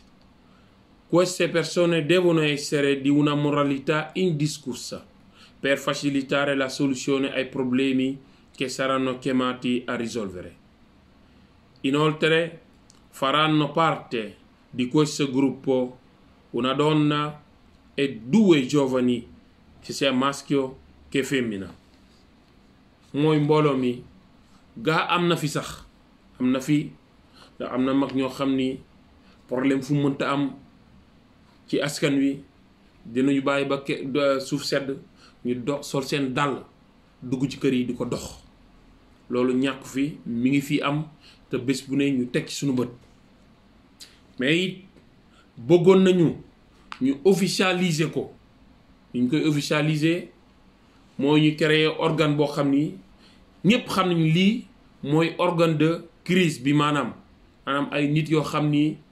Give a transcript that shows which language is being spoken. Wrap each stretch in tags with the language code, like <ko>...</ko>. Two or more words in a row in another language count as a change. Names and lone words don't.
<it>Queste persone devono essere di una moralità indiscussa per facilitare la soluzione ai problemi che saranno chiamati a risolvere. Inoltre faranno parte di questo gruppo una donna e 2 giovani, che sia maschio che femmina.</it> <wo>mooy mbooloo mi gaa am na fi sax am na fi ndax am na mag ñoo xam ni problème fu mënta am ci askan wi dinañu bàyyi ba suuf sedd ñu dox sol seen dàll dugg ci kër yi di ko dox loolu ñàkk fi mi ngi fi am te bés bu ne ñu teg ci suñu bët mais it bëggoon nañu ñu officialiser ko ñu koy officialiser mooy ñu</wo> <fr>créer organe</fr> <wo>boo xam ni ñëpp xam nañu lii mooy</wo> <fr>organe de crise</fr> <wo>bi maanaam ay nit yoo xam ni</wo>